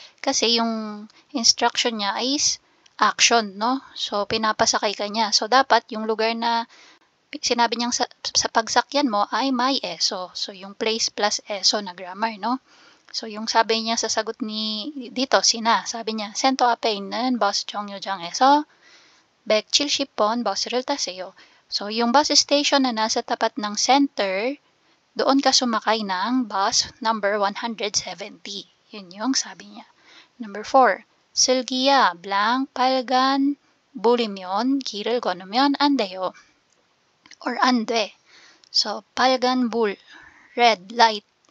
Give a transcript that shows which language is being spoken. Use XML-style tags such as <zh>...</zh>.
<tl>Kasi yung instruction niya is action, no? So, pinapasakay ka niya. So, dapat yung lugar na sinabi niyang sa pagsakyan mo ay may ESO. So, yung place plus ESO na grammar, no? So, yung sabi niya sa sagot ni dito, sabi niya,</tl> <ko>센터 앞에 있는 버스 정류장에서 170번 버스를 타세요.</ko> <tl>So, yung bus station na nasa tapat ng center, doon ka sumakay ng bus number 170. Yun yung sabi niya. Number 4.</tl> <ko>슬기야, blank, 빨간 불이면 길을 건너면 안 돼요. Or ande.</ko> <en>So, 빨간 불, red light.</en>